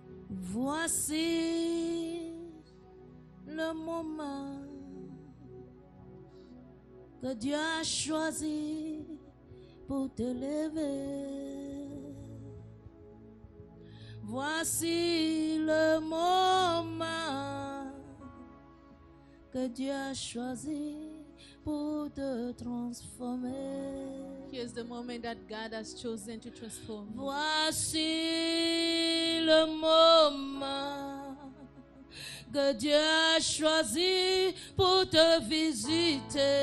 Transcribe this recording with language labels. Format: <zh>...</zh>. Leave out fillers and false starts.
<fr>Voici le moment que Dieu a choisi pour te lever. Voici le moment que Dieu a choisi pour te transformer.</fr> <en>here's the moment that God has chosen to transform you.</en> <fr>Voici le moment que Dieu a choisi pour te visiter.</fr>